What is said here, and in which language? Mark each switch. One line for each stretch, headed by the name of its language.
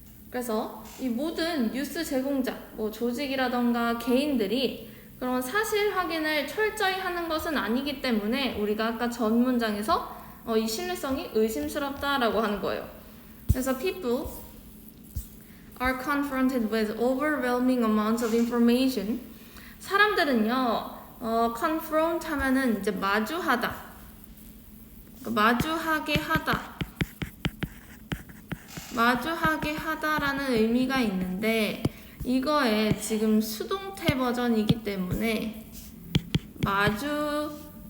Korean: 그래서 이 모든 뉴스 제공자, 뭐 조직이라던가 개인들이 그런 사실 확인을 철저히 하는 것은 아니기 때문에 우리가 아까 전 문장에서 이 신뢰성이 의심스럽다라고 하는 거예요.
English: 그래서 people are confronted with overwhelming amounts of information
Korean: 사람들은요, confront 하면은 이제 마주하다, 마주하게 하다, 마주하게 하다라는 의미가 있는데 이거에 지금 수동태 버전이기 때문에 마주한다.